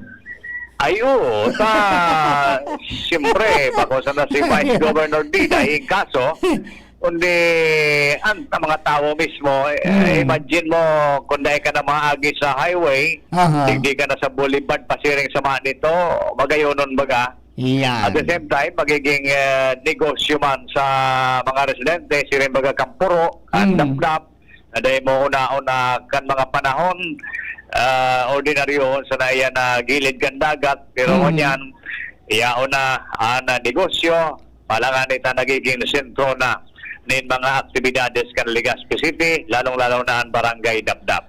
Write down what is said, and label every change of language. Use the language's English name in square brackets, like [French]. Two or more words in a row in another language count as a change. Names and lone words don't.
[Bikol] Ayo, siyempre, bako sa na si Vice Governor Diday, kaso, kundi ang mga tao mismo, imagine mo, kung dahil ka na maagi sa highway, hindi ka na sa boulevard, pasiring sa manito, magayonon baga. Yan. [English] At the same time, [Bikol] magiging negosyo man sa mga residente, siring baga kampuro, ang dap-dap, na dahil mo una-una kan mga panahon, ordinaryo sa naiya na gilid kan dagat, pero yan, iyaon na ang negosyo, palangan ita nagiging sentro na nin mga aktibidades kan Legazpi City, lalong-lalo na ang barangay Dapdap.